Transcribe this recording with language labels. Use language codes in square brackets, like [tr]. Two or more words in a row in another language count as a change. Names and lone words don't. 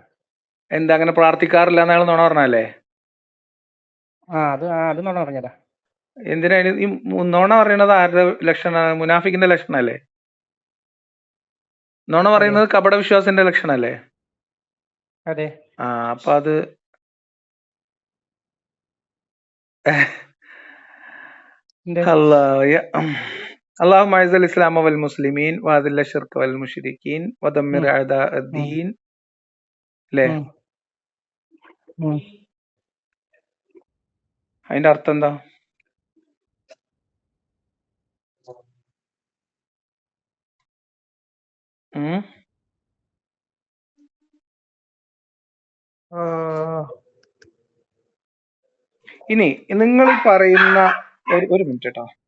[ml] എന്താ അങ്ങനെ പ്രാർത്ഥിക്കാറില്ല എന്ന് അയാൾ നുണ പറഞ്ഞല്ലേ? പറഞ്ഞതാ. എന്തിനാ ഈ നുണ പറയണത്? ആരുടെ ലക്ഷണമാണ്? മുനാഫിക്കിന്റെ ലക്ഷണല്ലേ? നുണ പറയുന്നത് കപട വിശ്വാസിന്റെ ലക്ഷണല്ലേ? അതെ. അപ്പൊ അത് [ar] اللهم اعز الاسلام والمسلمين واذل الشرك والمشركين ودمر اعداء الدين. [ml] അല്ലേ? അതിന്റെ അർത്ഥം എന്താ? ഇനി നിങ്ങൾ പറയുന്ന ഒരു മിനിറ്റ് കേട്ടോ.